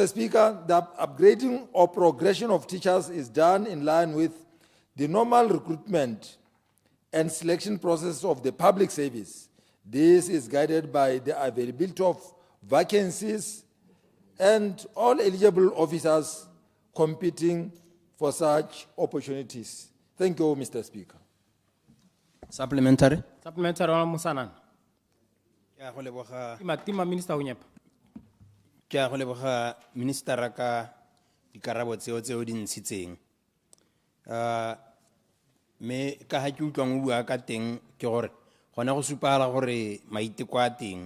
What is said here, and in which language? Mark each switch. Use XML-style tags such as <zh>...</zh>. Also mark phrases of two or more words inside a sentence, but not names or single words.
<en>Speaker, the upgrading or progression of teachers is done in line with the normal recruitment and selection process of the public service. This is guided by the availability of vacancies and all eligible officers competing for such opportunities. Thank you, Mr. Speaker. Supplementary. Supplementary, Honorable Mosanana.</en> <tn>Ke a go leboga Tima Minister Hunyepa. minister ka dikarabo tseo di ntshitseng. Me ka ha ke utlwang o bua ka teng ke gore gona go supala gore maiteko a teng.</tn>